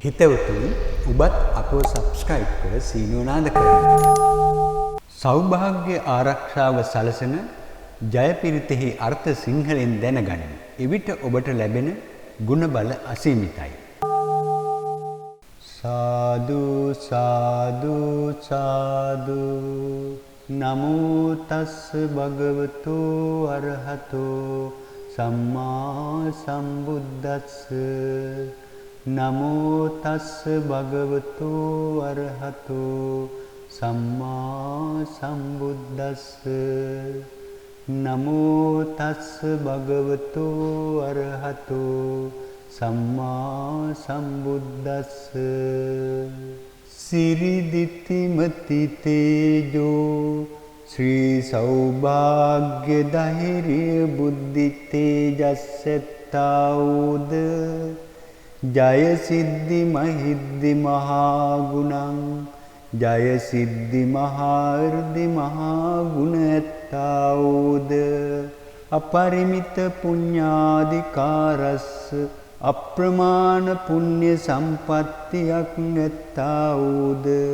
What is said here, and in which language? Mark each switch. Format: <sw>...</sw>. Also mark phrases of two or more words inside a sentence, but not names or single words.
<si>හිතවතුනි ඔබත් අපව සබ්ස්ක්‍රයිබ් කර සීනුව නාද කරන්න. සෞභාග්‍ය ආරක්ෂාව සලසන ජයපිරිතෙහි අර්ථ සිංහලෙන් දැනගනිමු. එවිට ඔබට ලැබෙන ගුණබල අසීමිතයි.</si> <pi>සාදු සාදු සාදු නමෝ තස්ස භගවතු අරහතෝ සම්මා සම්බුද්දස්ස නමෝ තස්ස භගවතු අරහතෝ සම්මා සම්බුද්දස්ස නමෝ තස්ස භගවතු අරහතෝ සම්මා සම්බුද්දස්ස සිරිදිත්තිමති</pi> <si>තේජෝ ශ්‍රී සෞභාග්‍ය ධෛර්ය බුද්ධි තේජස්සෙත්තාවුද</si> <pi>ජය සිද්ධි මහිද්දි මහා ගුණං</pi> <si>ජය සිද්ධි මහා irdi මහා ගුණ ඇත්තාවුද</si> <pi>අපරිමිත පුඤ්ඤාධිකාරස්ස</pi> <si>අප්‍රමාණ පුණ්‍ය සම්පත්තියක් නැත්තාවුද</si>